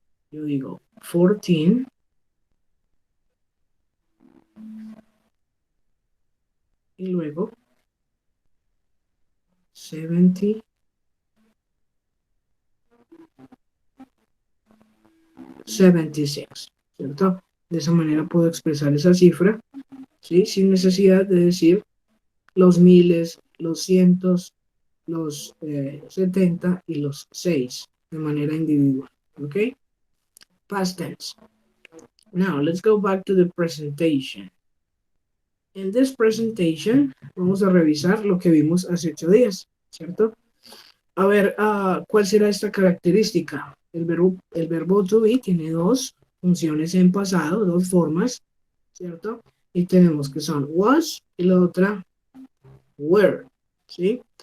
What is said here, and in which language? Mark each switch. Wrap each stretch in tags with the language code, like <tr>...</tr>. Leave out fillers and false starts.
<es>Yo digo 14 y luego 70, 76, ¿cierto? De esa manera puedo expresar esa cifra, ¿sí? Sin necesidad de decir los miles, los cientos, los 70 y los 6 de manera individual, ¿ok?</es> <en>Past tense. Now, let's go back to the presentation. In this presentation,</en> <es>vamos a revisar lo que vimos hace 8 días, ¿cierto? A ver, ¿cuál será esta característica? El verbo to be tiene dos funciones en pasado, dos formas, ¿cierto? Y tenemos que son was y la otra were, ¿sí?</es>